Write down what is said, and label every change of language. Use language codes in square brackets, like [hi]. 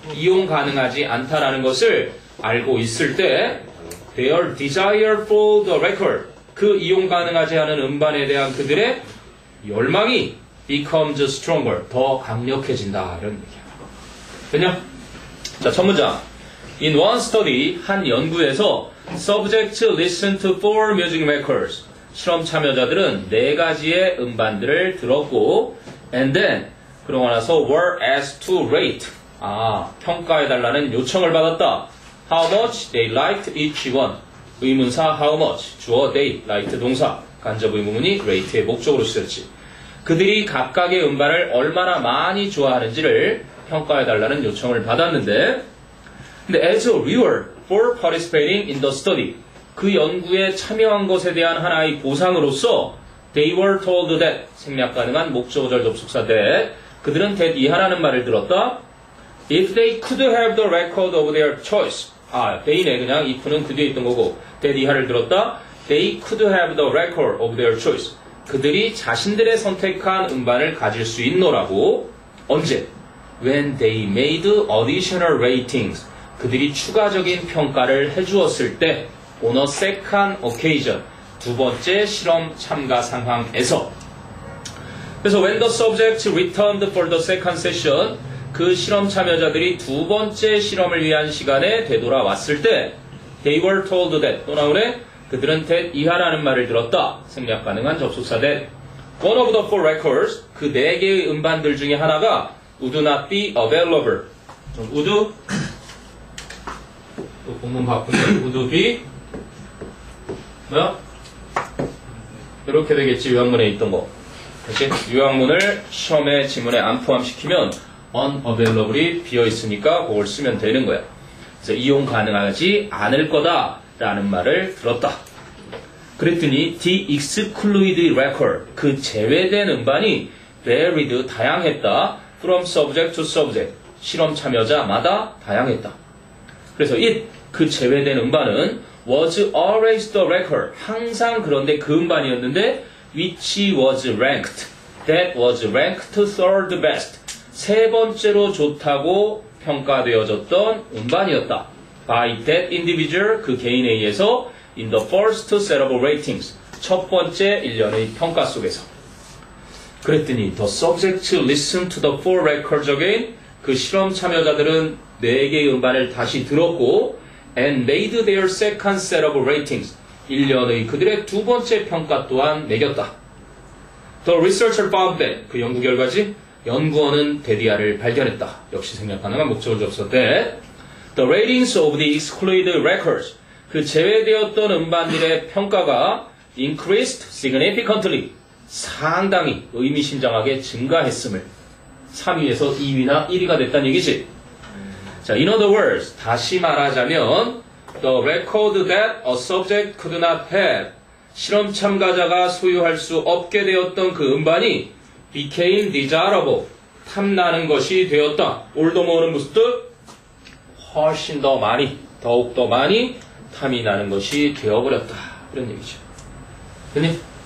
[ko] 이용 가능하지 않다라는 것을 알고 있을 때 [en] their desire for the record [ko] 그 이용 가능하지 않은 음반에 대한 그들의 열망이 [en] becomes stronger [ko] 더 강력해진다 이런 얘기야. 됐냐? 자, 첫 문장. [en] In one study [ko] 한 연구에서 [en] subjects listened to 4 music records [ko] 실험 참여자들은 4가지의 음반들을 들었고 [en] and then [ko] 그러고 나서 [en] were asked to rate [ko] 평가해달라는 요청을 받았다. [en] How much they liked each one. [ko] 의문사 how much, 주어 they, liked 동사, 간접 의문문이 rate의 목적으로 쓰였지. 그들이 각각의 음반을 얼마나 많이 좋아하는지를 평가해달라는 요청을 받았는데 근데 [en] as a reward for participating in the study [ko] 그 연구에 참여한 것에 대한 하나의 보상으로서 [en] they were told that [ko] 생략 가능한 목적어절 접속사 that 그들은 that 이하라는 말을 들었다. [en] If they could have the record of their choice they네 [ko] 그냥 if는 그 뒤에 있던 거고 that 이하를 들었다. [en] They could have the record of their choice. [ko] 그들이 자신들의 선택한 음반을 가질 수 있노라고. 언제? [en] When they made additional ratings. [ko] 그들이 추가적인 평가를 해주었을 때 [en] on a second occasion. [ko] 두 번째 실험 참가 상황에서. 그래서 [en] when the subjects returned for the second session [ko] 그 실험 참여자들이 두 번째 실험을 위한 시간에 되돌아왔을 때 [en] they were told that [ko] 또 나오네 그들은 that 이하라는 말을 들었다. 생략 가능한 접속사 [en] that one of the 4 records [ko] 그 4개의 음반들 중에 하나가 [en] would not be available [ko] would 또 본문 바꾸면 would be 뭐야? 이렇게 되겠지. 요약문에 있던 거 그렇지? 요약문을 시험에 지문에 안 포함시키면 unavailable이 비어있으니까 그걸 쓰면 되는 거야. 그래서 이용 가능하지 않을 거다라는 말을 들었다. 그랬더니 [en] the excluded record [ko] 그 제외된 음반이 varied 다양했다. [en] from subject to subject [ko] 실험 참여자마다 다양했다. [en] 그래서 it [ko] 그 제외된 음반은 [en] was always the record [ko] 항상 그런데 그 음반이었는데 [en] which was ranked that was ranked third best [ko] 세 번째로 좋다고 평가되어졌던 음반이었다. [en] By that individual, [ko] 그 개인에 의해서 [en] in the first set of ratings, [ko] 첫 번째 일련의 평가 속에서. [en] 그랬더니 the subject listened to the four records again. [ko] 그 실험 참여자들은 4개의 음반을 다시 들었고 [en] and made their second set of ratings. [ko] 1년의 그들의 두 번째 평가 또한 매겼다. [en] The researcher found that. [ko] 그 연구 결과지. 연구원은 데디아를 발견했다. 역시 생략 가능한 목적을 줬었대. [en] The ratings of the excluded records. [ko] 그 제외되었던 음반들의 평가가 [en] increased significantly. [ko] 상당히 의미심장하게 증가했음을 3위에서 2위나 1위가 됐다는 얘기지. [en] 자, in other words, [ko] 다시 말하자면 [en] the record that a subject could not have. [ko] 실험 참가자가 소유할 수 없게 되었던 그 음반이 [en] became desirable. [ko] 탐나는 것이 되었다. 올더모어는 무슨 뜻? 훨씬 더 많이, 더욱 더 많이 탐이 나는 것이 되어버렸다. 이런 얘기죠. 됐니?